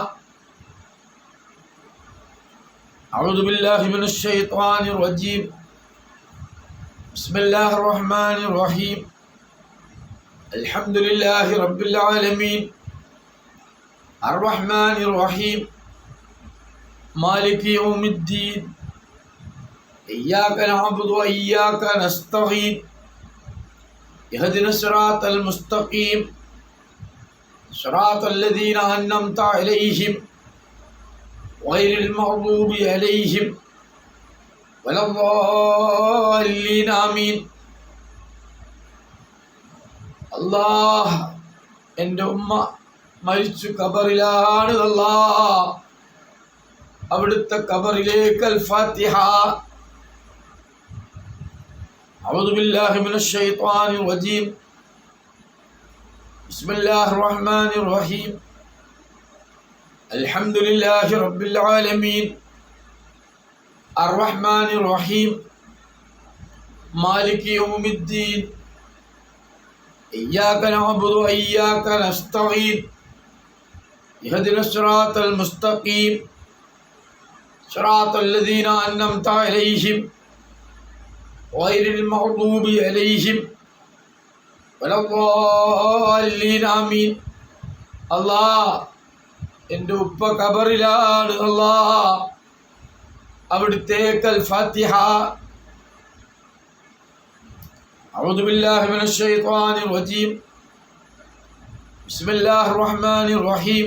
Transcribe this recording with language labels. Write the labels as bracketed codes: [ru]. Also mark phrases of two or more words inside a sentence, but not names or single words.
[ar] أعوذ بالله من الشيطان الرجيم. بسم الله الرحمن الرحيم. الحمد لله رب العالمين الرحمن الرحيم مالك يوم الدين إياك نعبد وإياك نستعين اهدنا الصراط المستقيم صراط الذين أنعمت عليهم غير المغضوب عليهم ولا الضالين آمين. [ml] അല്ലാഹ് എൻ്റെ ഉമ്മ മരിച്ചു ഖബറിലാണ്. അല്ലാഹ് അവിടുത്തെ ഖബറിലേക്ക് അൽ ഫാത്തിഹ. [ar] أعوذ بالله من الشيطان الرجيم. بسم الله الرحمن الرحيم. الحمد لله رب العالمين الرحمن الرحيم مالك يوم الدين إياك نعبد وإياك نستعين اهدنا الصراط المستقيم صراط الذين أنعمت عليهم غير المغضوب عليهم ولا الضالين آمين. [ml] അല്ലാ എൻ്റെ ഉപ്പ ഖബറിലാണ് അല്ലാ അവിടുത്തേക്ക് അൽ ഫാത്തിഹ. [ar] أعوذ بالله من الشيطان الرجيم. بسم الله الرحمن الرحيم.